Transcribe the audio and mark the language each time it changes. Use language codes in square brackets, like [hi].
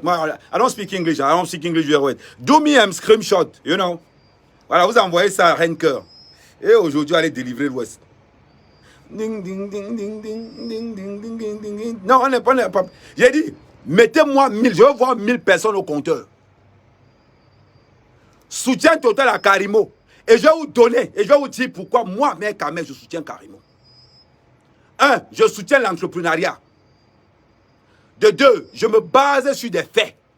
[fr] Moi, [en] I don't speak English. I don't speak English very well. Do me a screenshot, you know. [fr] Voilà, vous envoyez ça à Renker. Et aujourd'hui, allez délivrer l'Ouest. Ding, ding, ding, ding, ding, ding, ding, ding, ding, ding, ding. Non, on n'est pas. J'ai dit, mettez-moi 1000. Je veux voir 1000 personnes au compteur. Soutien total à Karimo. Et je vais vous donner, et je vais vous dire pourquoi moi, mais quand même, je soutiens Karimo. 1, je soutiens l'entrepreneuriat. De 2, je me base sur des faits.